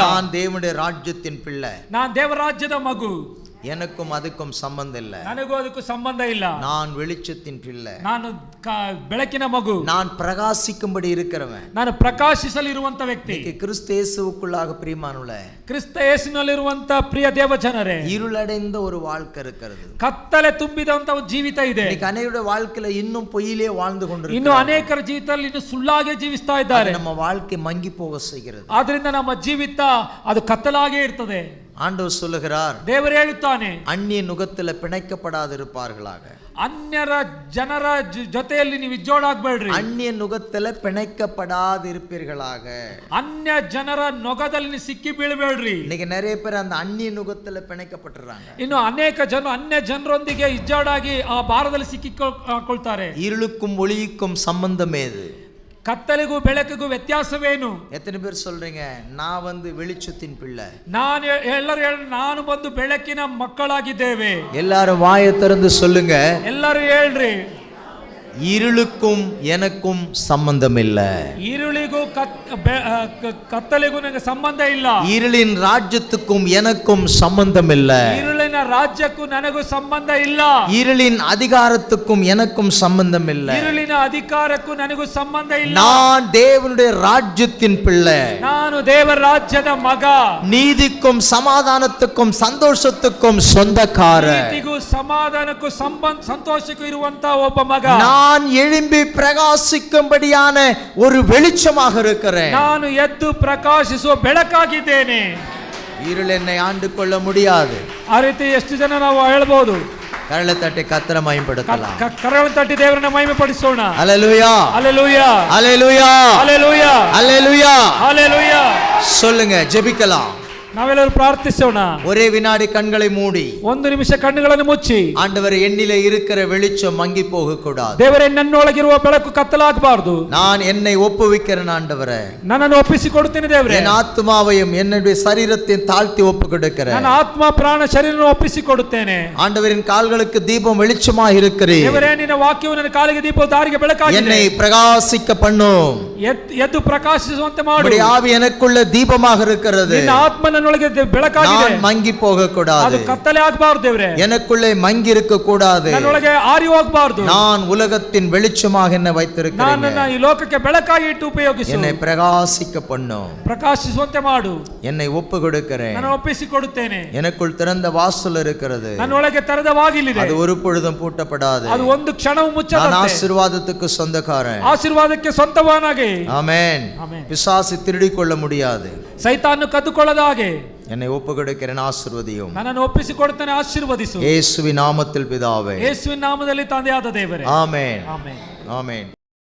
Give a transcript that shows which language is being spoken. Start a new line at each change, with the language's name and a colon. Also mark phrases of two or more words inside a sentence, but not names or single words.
Tamil: நான் தேவனுடைய ராஜ்யத்தின் பிள்ளை.
Kannada: ನಾನು ದೇವರ ರಾಜ್ಯದ ಮಗು.
Tamil: எனக்கும் அதுக்கும் சம்பந்தம் இல்லை.
Kannada: ನನಗೂ ಅದಕ್ಕೂ ಸಂಬಂಧ ಇಲ್ಲ.
Tamil: நான் வெளிச்சத்தின் பிள்ளை.
Kannada: ನಾನು ಬೆಳಕಿನ ಮಗು.
Tamil: நான் பிரகாசிக்கும்படி இருக்கிறவன்.
Kannada: ನಾನು ಪ್ರಕಾಶಿಸಲಿರುವಂತ ವ್ಯಕ್ತಿ.
Tamil: கிறிஸ்து இயேசுவுக்குள்ளாக பிரியமானவளே,
Kannada: ಕ್ರಿಸ್ತ ಯೇಸುವಿನಲ್ಲಿರುವಂತ ಪ್ರಿಯ ದೇವ ಜನರೇ,
Tamil: இருளடைந்த ஒரு வாழ்க்கை இருக்கிறது.
Kannada: ಕತ್ತಲೆ ತುಂಬಿದಂತ ಒಂದು ಜೀವಿತ ಇದೆ.
Tamil: அநேகருடைய வாழ்க்கையில இன்னும் பொய்யிலே வாழ்ந்து கொண்டிருக்கிறோம்.
Kannada: ಇನ್ನು ಅನೇಕರ ಜೀವಿತದಲ್ಲಿ ಇನ್ನು ಸುಳ್ಳಾಗೆ ಜೀವಿಸ್ತಾ ಇದ್ದಾರೆ.
Tamil: நம்ம வாழ்க்கை மங்கி போக செய்கிறது.
Kannada: ಆದ್ರಿಂದ ನಮ್ಮ ಜೀವಿತ ಅದು ಕತ್ತಲಾಗೇ ಇರ್ತದೆ.
Tamil: ஆண்டவர் சொல்லுகிறார்,
Kannada: ದೇವರು ಹೇಳುತ್ತಾನೆ,
Tamil: அந்நிய நுகத்துல பிணைக்கப்படாதிருப்பார்களாக.
Kannada: ಅನ್ಯರ ಜನರ ಜೊತೆಯಲ್ಲಿ ನೀವು ಇಜ್ಜೋಡಾಗಬೇಡ್ರಿ.
Tamil: அந்நிய நுகத்துல பிணைக்கப்படாதிருப்பீர்களாக.
Kannada: ಅನ್ಯ ಜನರ ನೊಗದಲ್ಲಿ ಸಿಕ್ಕಿ ಬೀಳಬೇಡ್ರಿ.
Tamil: இன்னைக்கு நிறைய பேர் அந்த அந்நிய நுகத்துல பிணைக்கப்பட்டுறாங்க.
Kannada: ಇನ್ನು ಅನೇಕ ಜನರು ಅನ್ಯ ಜನರೊಂದಿಗೆ ಇಜ್ಜೋಡಾಗಿ ಆ ಭಾರದಲ್ಲಿ ಸಿಕ್ಕಿಕೊಳ್ತಾರೆ.
Tamil: இருளுக்கும் ஒளிக்கும் சம்பந்தம் ஏது?
Kannada: ಕತ್ತಲೆಗೂ ಬೆಳಕಿಗೂ ವ್ಯತ್ಯಾಸವೇನು?
Tamil: எத்தனை பேர் சொல்றீங்க, நான் வந்து வெளிச்சத்தின் பிள்ளை?
Kannada: ನಾನು ಬಂದು ಬೆಳಕಿನ ಮಕ್ಕಳಾಗಿದ್ದೇವೆ.
Tamil: எல்லாரும் வாயை திறந்து சொல்லுங்க.
Kannada: ಎಲ್ಲರೂ ಹೇಳ್ರಿ,
Tamil: இருளுக்கும் எனக்கும் சம்பந்தம் இல்ல.
Kannada: இருளிಗೂ ಕತ್ತಲೆಗೂ ನನಗೆ ಸಂಬಂಧ ಇಲ್ಲ.
Tamil: இருளின் ராஜ்யத்துக்கும் எனக்கும் சம்பந்தம் இல்ல.
Kannada: இருளிನ ರಾಜ್ಯಕ್ಕೂ ನನಗೂ ಸಂಬಂಧ ಇಲ್ಲ.
Tamil: இருளின் அதிகாரத்துக்கும் எனக்கும் சம்பந்தம் இல்ல.
Kannada: இருளிನ ಅಧಿಕಾರಕ್ಕೂ ನನಗೂ ಸಂಬಂಧ ಇಲ್ಲ.
Tamil: நான் தேவனுடைய ராஜ்யத்தின் பிள்ளை.
Kannada: ನಾನು ದೇವರ ರಾಜ್ಯದ ಮಗ.
Tamil: நீதிக்கும் சமாதானத்துக்கும் சந்தோஷத்துக்கும் சொந்தக்காரர்.
Kannada: ನೀತಿಗೂ ಸಮಾಧಾನಕ್ಕೂ ಸಂತೋಷಕ್ಕೂ ಇರುವಂತ ಒಬ್ಬ ಮಗ.
Tamil: நான் எழும்பி பிரகாசிக்கும்படியான ஒரு வெளிச்சமாக இருக்கிறேன்.
Kannada: ನಾನು ಎದ್ದು ಪ್ರಕಾಶಿಸುವ ಬೆಳಕಾಗಿದ್ದೇನೆ.
Tamil: இருள் என்னை ஆண்டு கொள்ள முடியாது.
Kannada: ಆ ರೀತಿ ಎಷ್ಟು ಜನ ನಾವು ಹೇಳ್ಬೋದು?
Tamil: கரளை தட்டி கர்த்தரை மகிமைப்படுத்தலாம்.
Kannada: ಕರಗಳನ್ನು ತಟ್ಟಿ ದೇವರನ್ನ ಮಹಿಮೆ ಪಡಿಸೋಣ.
Tamil: ஹல்லேலூயா,
Kannada: ஹல்லேலೂಯಾ,
Tamil: ஹல்லேலூயா,
Kannada: ஹல்லேலೂಯಾ,
Tamil: ஹல்லேலூயா,
Kannada: ஹல்லேலூಯಾ.
Tamil: சொல்லுங்க, ஜெபிக்கலாம்.
Kannada: ನಾವೆಲ್ಲರೂ ಪ್ರಾರ್ಥಿಸೋಣ.
Tamil: ஒரே வினாடி கண்களை மூடி
Kannada: ಒಂದು ನಿಮಿಷ ಕಣ್ಣುಗಳನ್ನು ಮುಚ್ಚಿ,
Tamil: ஆண்டவரே என்னிலே இருக்கிற வெளிச்சம் மங்கி போக கூடாது.
Kannada: ದೇವರೇ ನನ್ನೊಳಗಿರುವ ಬೆಳಕು ಕತ್ತಲಾಗಬಾರದು.
Tamil: நான் என்னை ஒப்புவிக்கிறேன் ஆண்டவரே.
Kannada: ನನ್ನನ್ನು ಒಪ್ಪಿಸಿಕೊಡುತ್ತೇನೆ ದೇವರೇ.
Tamil: என் ஆத்மாவையும் என்னுடைய சரீரத்தையும் தாழ்த்தி ஒப்பு கொடுக்கிறேன்.
Kannada: ನನ್ನ ಆತ್ಮ ಪ್ರಾಣ ಶರೀರವನ್ನು ಒಪ್ಪಿಸಿಕೊಡುತ್ತೇನೆ.
Tamil: ஆண்டவரின் கால்களுக்கு தீபம் வெளிச்சமாக இருக்கிறேன்.
Kannada: ದೇವರೇ ನಿನ್ನ ವಾಕ್ಯವು ನನ್ನ ಕಾಲಿಗೆ ದೀಪ ದಾರಿಗೆ ಬೆಳಕಾಗಿದೆ.
Tamil: என்னை பிரகாசிக்க பண்ணும்.
Kannada: ಎದ್ದು ಪ್ರಕಾಶಿಸುವಂತೆ ಮಾಡು.
Tamil: உம்முடைய ஆவி எனக்குள்ள தீபமாக இருக்கிறது.
Kannada: ನಿನ್ನ ಆತ್ಮ ನನ್ನೊಳಗೆ ಬೆಳಕಾಗಿದೆ.
Tamil: நான் மங்கி போக கூடாது.
Kannada: ಅದು ಕತ್ತಲೆ ಆಗಬಾರದು ದೇವರೇ.
Tamil: எனக்குள்ளே மங்கி இருக்க கூடாது.
Kannada: ನನ್ನೊಳಗೆ ಆರಿ ಹೋಗಬಾರದು.
Tamil: நான் உலகத்தின் வெளிச்சமாக என்னை வைத்திருக்கிறேன்.
Kannada: ನನ್ನನ್ನು ಈ ಲೋಕಕ್ಕೆ ಬೆಳಕಾಗಿ ಇಟ್ಟು ಉಪಯೋಗಿಸು.
Tamil: என்னை பிரகாசிக்க பண்ணும்.
Kannada: ಪ್ರಕಾಶಿಸುವಂತೆ ಮಾಡು.
Tamil: என்னை ஒப்பு கொடுக்கிறேன்.
Kannada: ನಾನು ಒಪ್ಪಿಸಿಕೊಡುತ್ತೇನೆ.
Tamil: எனக்குள் திறந்த வாசல் இருக்கிறது.
Kannada: ನನ್ನೊಳಗೆ ತೆರೆದ ಬಾಗಿಲಿದೆ.
Tamil: அது ஒரு பொழுதும் பூட்டப்படாது.
Kannada: ಅದು ಒಂದು ಕ್ಷಣವೂ ಮುಚ್ಚದಂತೆ.
Tamil: நான் ஆசீர்வாதத்துக்கு சொந்தக்காரன்.
Kannada: ಆಶೀರ್ವಾದಕ್ಕೆ ಸ್ವಂತವಾನಾಗಿ.
Tamil: ஆமென். பிசாசு திருடி கொள்ள முடியாது.
Kannada: ಸೈತಾನನು ಕದ್ದುಕೊಳ್ಳದ ಹಾಗೆ
Tamil: என்னை ஒப்பு கொடுக்கிறேன், ஆசீர்வதியும்.
Kannada: ನನ್ನನ್ನು ಒಪ್ಪಿಸಿಕೊಡುತ್ತೇನೆ, ಆಶೀರ್ವದಿಸು.
Tamil: ಯೇಸುವಿನ ನಾಮத்தில் பிதாவே.
Kannada: ಯೇಸುವಿನ ನಾಮದಲ್ಲಿ ತಂದೆಯಾದ ದೇವರೇ.
Tamil: ஆமென்,
Kannada: ಆಮೆನ್,
Tamil: ஆமென்.